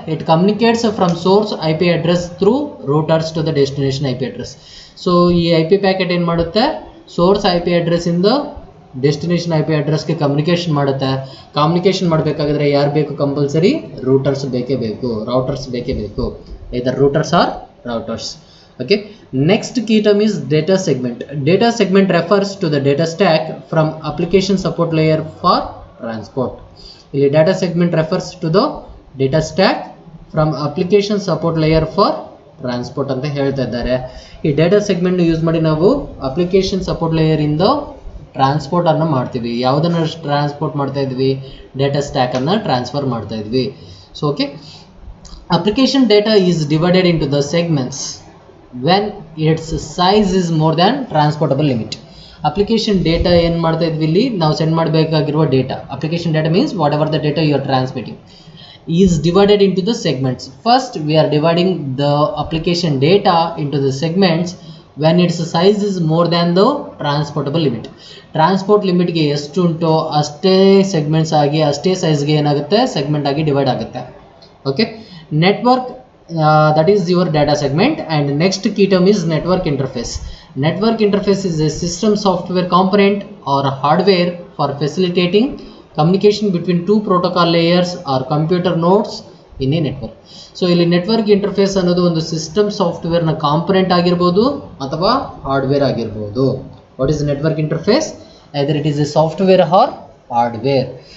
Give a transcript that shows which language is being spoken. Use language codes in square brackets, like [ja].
[en] It communicates from source IP address through routers to the destination IP address. [kn] So ಈ IP packet ಏನು ಮಾಡುತ್ತೆ, source IP ಅಡ್ರೆಸ್ಸಿಂದ destination IP ಅಡ್ರೆಸ್ಗೆ communication ಮಾಡುತ್ತೆ. Communication ಮಾಡಬೇಕಾದ್ರೆ ಯಾರು ಬೇಕು, ಕಂಪಲ್ಸರಿ ರೂಟರ್ಸ್ ಬೇಕೇ ಬೇಕು, ರೌಟರ್ಸ್ ಬೇಕೇ ಬೇಕು. [en] either routers or routers. Okay, next key term is data segment. Data segment refers to the data stack from application support layer for transport. ಇಲ್ಲಿ data segment refers to the data stack from application support layer for transport [kn] ಅಂತ ಹೇಳ್ತಾ ಇದ್ದಾರೆ. ಈ data segment use ಮಾಡಿ ನಾವು application support layer ಇಂದ transport ಅನ್ನು ಮಾಡ್ತೀವಿ. ಯಾವುದನ್ನು ಟ್ರಾನ್ಸ್ಪೋರ್ಟ್ ಮಾಡ್ತಾ ಇದ್ವಿ? ಡೇಟಾ ಸ್ಟ್ಯಾಕ್ ಅನ್ನು ಟ್ರಾನ್ಸ್ಫರ್ ಮಾಡ್ತಾ ಇದ್ವಿ. [en] So okay, application data is divided into the segments when its size is more than transportable limit. [kn] Application data ಏನು ಮಾಡ್ತಾ ಇದ್ವಿ ಇಲ್ಲಿ? ನಾವು send ಮಾಡಬೇಕಾಗಿರುವ data. [en] Application data means whatever the data you are transmitting is divided into the segments. First we are dividing the application data into the segments when its size is more than the transportable limit. [kn] Transport ಲಿಮಿಟ್ಗೆ ಎಷ್ಟು ಉಂಟೋ ಅಷ್ಟೇ segments ಆಗಿ ಅಷ್ಟೇ ಸೈಜ್ಗೆ ಏನಾಗುತ್ತೆ? Segment ಆಗಿ divide ಆಗುತ್ತೆ. [en] Okay, network that is your data segment. And next key term is network interface. Network interface is a system software component or hardware for facilitating communication between two protocol layers or computer nodes in a network. [kn] So ಇಲ್ಲಿ network interface ಅನ್ನೋದು ಒಂದು system ಸಾಫ್ಟ್ವೇರ್ನ component ಆಗಿರ್ಬೋದು ಅಥವಾ hardware ಆಗಿರ್ಬೋದು. [en] What is network interface? Either it is a software or hardware.